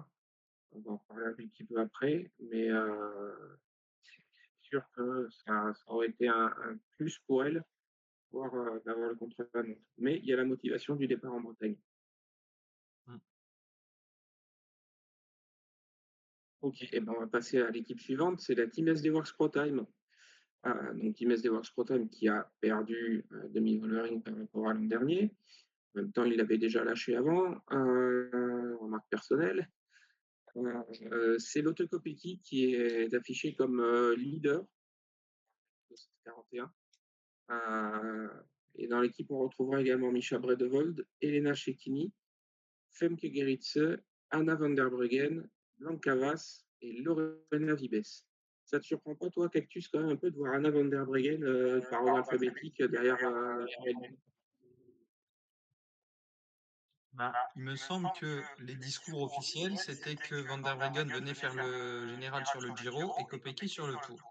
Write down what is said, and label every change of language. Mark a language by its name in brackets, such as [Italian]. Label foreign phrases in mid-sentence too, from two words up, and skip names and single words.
[French] On va en parler un petit peu après, mais c'est sûr que ça aurait été un plus pour elle d'avoir le contre-la-montre. Mais il y a la motivation du départ en Bretagne. Mm. Ok, et ben on va passer à l'équipe suivante, c'est la Team SD Works Pro Time. Donc Team SD Works Pro Time qui a perdu demi-Vollering par rapport à l'an dernier. En même temps, il l'avait déjà lâché avant, remarque personnelle. C'est Lotte Kopecky qui est affiché comme leader de cette 41. Et dans l'équipe, on retrouvera également Misha Bredevold, Elena Cecchini, Femke Gerritse, Anna van der Breggen, Blanca Vas et Lorena Vibes. Ça te surprend pas, toi, Cactus, quand même un peu de voir Anna van der Breggen par ordre alphabétique derrière Red Bull? Bah, il me semble que les discours officiels, c'était que Van der Breggen venait faire le général sur le Giro et Kopecky sur le Tour.